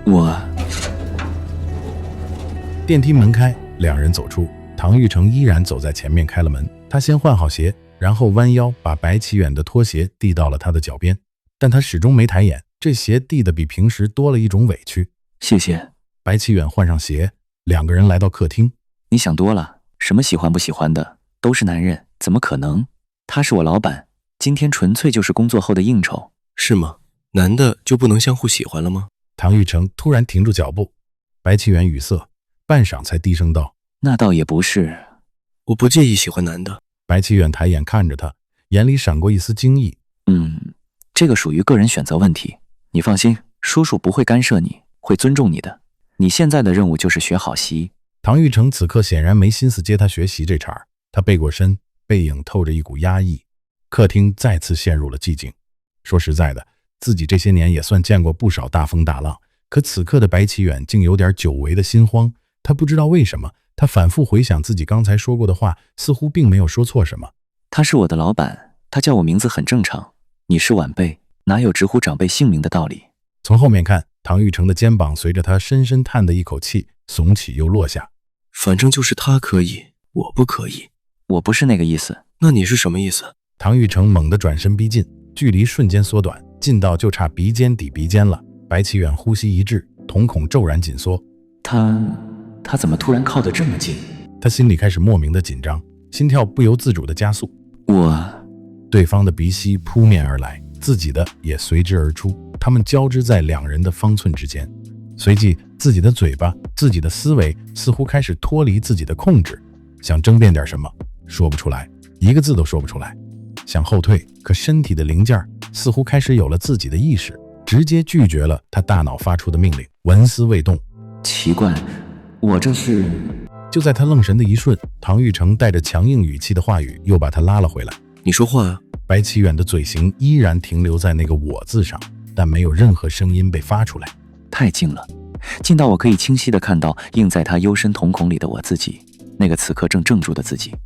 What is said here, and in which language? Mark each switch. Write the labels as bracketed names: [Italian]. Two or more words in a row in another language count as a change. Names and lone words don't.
[Chinese] 電梯門開，兩人走出，唐玉成依然走在前面開了門。他先換好鞋，然後彎腰把白齊遠的拖鞋遞到了他的腳邊，但他始終沒抬眼，這鞋遞的比平時多了一種委屈。謝謝。白齊遠換上鞋，兩個人來到客廳。你想多了，什麼喜歡不喜歡的都是男人，怎麼可能？他是我老闆，今天純粹就是工作後的應酬。是嗎？男的就不能相互喜歡了嗎？唐玉成突然停住腳步，白齊遠語塞，半晌才低聲道： 那倒也不是，我不介意喜歡男的。白齊遠抬眼看着他，眼裡閃過一絲驚異。這個屬於個人選擇問題，你放心，叔叔不會干涉你，會尊重你的。你現在的任務就是學好習。唐玉成此刻顯然沒心思接他學習這茬，他背過身，背影透着一股壓抑。客廳再次陷入了寂靜。說實在的，自己這些年也算見過不少大風大浪，可此刻的白齊遠竟有點久違的心慌。他不知道為什麼，他反復回想自己剛才說過的話，似乎並沒有說錯什麼。他是我的老闆，他叫我名字很正常。你是晚輩，哪有直呼長輩姓名的道理？從後面看，唐玉成的肩膀隨着他深深嘆的一口氣聳起又落下。反正就是他可以，我不可以。我不是那個意思。那你是什麼意思？唐玉成猛地轉身逼近，距離瞬間縮短，近到就差鼻尖抵鼻尖了。白齊遠呼吸一滯，瞳孔驟然緊縮。他怎麼突然靠得這麼近？他心裡開始莫名的緊張，心跳不由自主的加速。對方的鼻息撲面而來，自己的也隨之而出，他們交織在兩人的方寸之間。隨即自己的嘴巴，自己的思維似乎開始脫離自己的控制，想爭辯點什麼，說不出來，一個字都說不出來。想後退，可身體的零件似乎開始有了自己的意識，直接拒絕了他大腦發出的命令，纹絲未動。奇怪，我這是…… 就在他愣神的一瞬，唐玉成帶着強硬語氣的話語又把他拉了回来。你說話啊。白齊遠的嘴型依然停留在那個我字上，但沒有任何聲音被發出來。太近了，近到我可以清晰地看到映在他幽深瞳孔裡的我自己，那個此刻正怔住的自己。